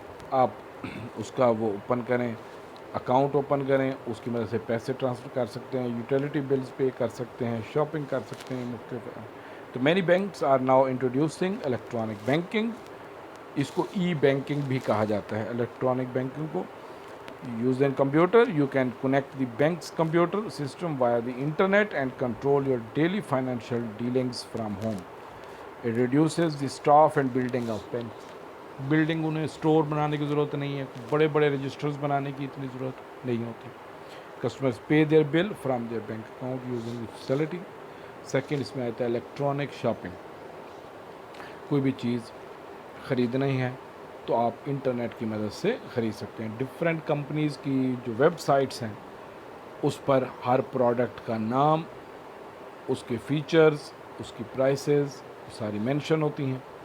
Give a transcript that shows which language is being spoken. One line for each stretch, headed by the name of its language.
Urdu: آپ اس کا وہ اوپن کریں، اکاؤنٹ اوپن کریں، اس کی مدد سے پیسے ٹرانسفر کر سکتے ہیں، یوٹیلیٹی بلز پے کر سکتے ہیں، شاپنگ کر سکتے ہیں مختلف.
English: تو many banks are now introducing electronic banking.
Urdu: اس کو ای بینکنگ بھی کہا جاتا ہے.
English: Electronic banking کو used in computer, you can connect the bank's computer system via the internet and control your daily financial dealings from home. It reduces the staff and building of banks.
Urdu: Building انہیں store بنانے کی ضرورت نہیں ہے، بڑے بڑے registers بنانے کی اتنی ضرورت نہیں ہوتی.
English: Customers pay their bill from their bank account using the facility.
Urdu: Second اس میں آتا ہے الیکٹرانک شاپنگ. کوئی بھی چیز خریدنی ہے تو آپ انٹرنیٹ کی مدد سے خرید سکتے ہیں. ڈفرینٹ کمپنیز کی جو ویب سائٹس ہیں اس پر ہر پروڈکٹ کا نام، اس کے فیچرز، اس کی پرائسز ساری مینشن ہوتی ہیں.